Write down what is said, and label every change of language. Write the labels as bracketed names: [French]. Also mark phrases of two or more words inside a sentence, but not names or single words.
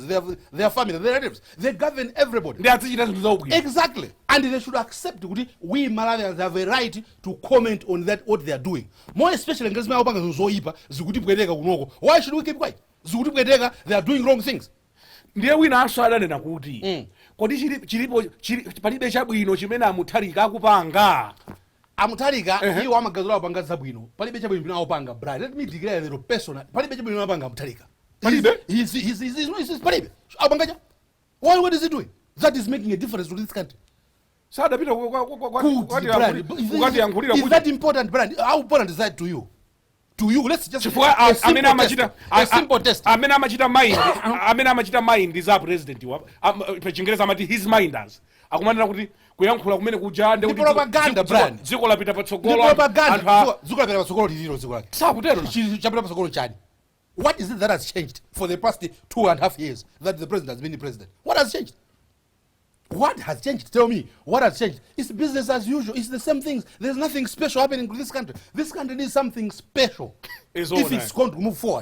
[English] Their family, their relatives. They govern everybody. Exactly. And they should accept that we Malawians have a right to comment on that what they are doing. More especially why should we keep quiet? They are doing wrong things. [Nyanja] Ndiye wina asananena kuti kodi palibe chabwino chimene Mutharika akupanga. Mutharika iwo amagazola apanga zabwino. Palibe chabwino chimene akupanga. [English] Brother, let me declare the personal. [Nyanja] Palibe chabwino apanga Mutharika. Palibe? He's palibe. Apanga. [English] What is he doing? That is making a difference to this country. Is that important, brand? How important is that to you? To you, let's just a simple test. [Nyanja] Amene amachita mind za president wa pechingereza amati [English] his minders. [Nyanja] Akumanena kuti kuyankhula kumene kuja ndi kuti [English] propaganda brand. [Nyanja] Dziko lapita patsogolo. Propaganda. Dziko lapita patsogolo ndiro dziko lake. Sakutero chapita patsogolo chani. [English] What is it that has changed for the past 2.5 years that the president has been the president? What has changed? What has changed? Tell me. What has changed? It's business as usual. It's the same things. There's nothing special happening to this country. This country needs something special if it's going to move forward.